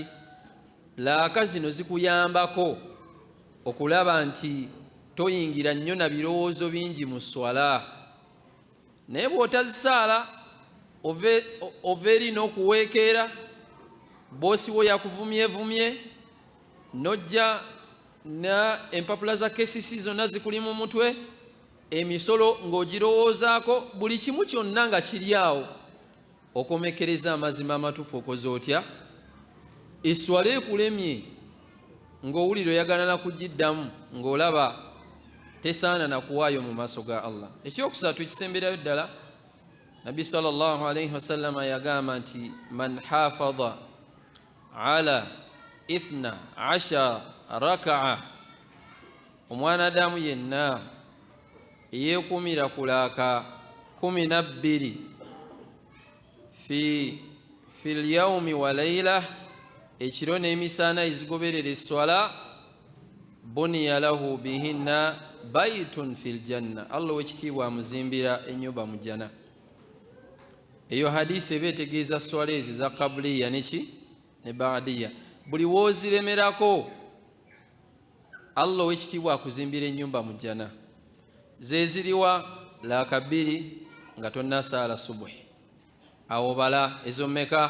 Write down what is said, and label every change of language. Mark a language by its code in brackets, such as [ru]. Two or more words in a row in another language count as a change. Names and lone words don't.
[lg] Laaka zino zikuyambako okulaba nti toyingira nnyo na birowoozo bingi mu swala, naye bw'otazisaala ova eri n'okuweekeera, boosi wo yakuvumyevumye, nojja na empapula za kesisi zonna zikuli mu mutwe, emisolo ng'ogirowoozaako, buli kimu kyonna nga kiri awo, okomekereza amazima amatuufu okoze otya? Eswala ekulemye ng'owulira oyagala na kugiddamu ng'olaba tesaana na kuwaayo mu maaso ga Allah. Ekyokusatu ekisemberayo ddala, Nabbi [ar] صلى الله عليه وسلم [lg] yagamba nti [ar] من حافظ على [lg] 12 raka'a, omwanadamu yenna eyeekumira ku laaka 12 [ar] في اليوم والليلة, [lg] ekiro n'emisana ezigoberera eswala, [ar] بني له بهن بيت في الجنة, [lg] Allah w'ekitiibwa amuzimbira ennyumba mu jana. Eyo hadisi eba etegeeza swala ezi za qabliya neki ne baadiya, buli wooziremerako Allah w'ekitiibwa akuzimbira ennyumba mu jana. Zeziriwa laaka 2 nga tonnasaala subuhi, awo bala ezo mmeka?